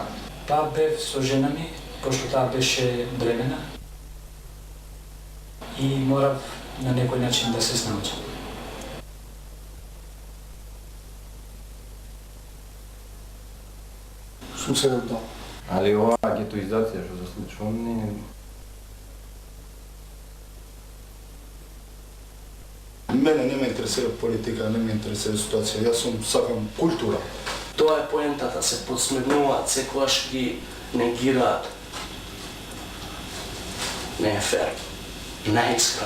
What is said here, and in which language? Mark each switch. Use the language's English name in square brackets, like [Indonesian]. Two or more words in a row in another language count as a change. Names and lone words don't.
[Macedonian] Па бев со жена ми, пошто таа беше бремена. И морав на некој начин да се снаучам. Сум се додал. Али ова гетоизација што се случува, Мене не ме интересира политика, не ме интересира ситуација. Јас сакам култура. Тоа е поентата, се подсмевнуваат, секогаш ги негираат. Не е фер, не е искрено.